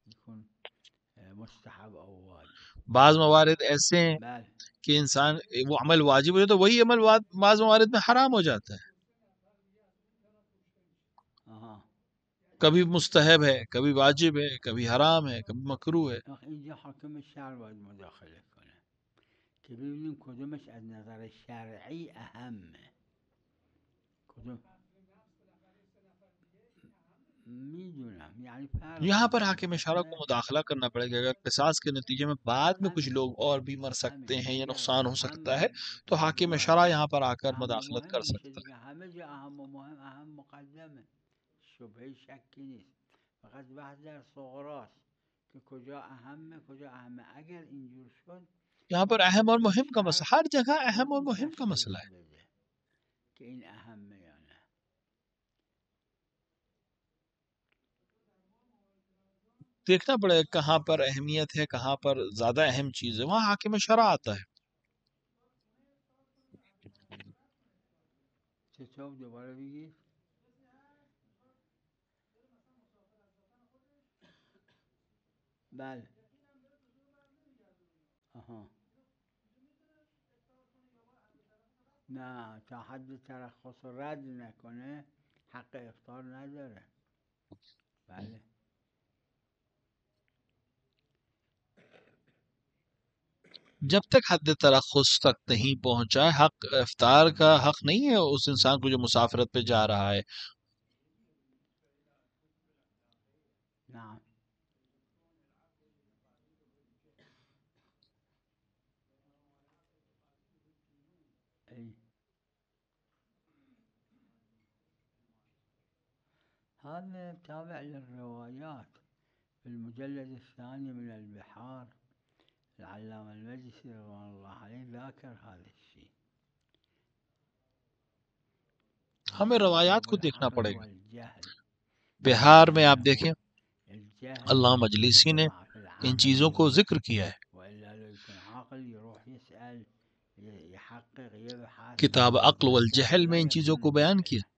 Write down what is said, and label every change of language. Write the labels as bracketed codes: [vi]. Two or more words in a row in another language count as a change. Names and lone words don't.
[ur] بعض موارد ایسے ہیں کہ انسان وہ عمل واجب ہو جاتا ہے، وہی عمل بعض موارد میں حرام ہو جاتا ہے. کبھی مستحب ہے، کبھی واجب ہے، کبھی حرام ہے، کبھی مکروہ ہے. [fa] اینجا حاکم شرع باید مداخله کنه که ببینیم کدومش از نظر شرعی اهمه. کدوم میدونم یعنی [ur] یہاں پر حاکم شرع کو مداخلہ کرنا پڑے گا. اگر قصاص کے نتیجے میں بعد میں کچھ لوگ اور بھی مر سکتے ہیں یا نقصان ہو سکتا ہے تو حاکم شرع یہاں پر آ کر مداخلت کر سکتا ہے. [fa] همه جا اهم و مهم، اهم مقدمه، شبهه شکی نیست. فقط بحث در صغراست که کجا اهمه کجا اهمه. اگر اینجور شد [ur] یہاں پر اہم اور مہم کا مسئلہ، ہر جگہ اہم اور مہم کا مسئلہ ہے. [fa] کہ این اهمه یا نه. [ur] دیکھنا پڑے گا کہاں پر اہمیت ہے، کہاں پر زیادہ اہم چیز ہے، وہاں حاکم شرع آتا ہے. [fa] چطور دوباره بگید؟ بله. آها. نه تا حد ترخص رد نکنه حق افطار نداره. بله. [ur] جب تک حد ترخص تک نہیں پہنچا حق افطار کا حق نہیں ہے اس انسان کو جو مسافرت پہ جا رہا ہے. [ar] نعم. ای. هذا تابع للروايات في المجلد الثاني من البحار. العلامة المجلسي رضوان الله عليه ذاكر هذا الشيء. [ur] ہمیں روایات کو دیکھنا پڑے گا. بہار میں آپ دیکھیں علامہ مجلسی نے ان چیزوں کو ذکر کیا ہے. کتاب عقل والجہل میں ان چیزوں کو بیان کیا.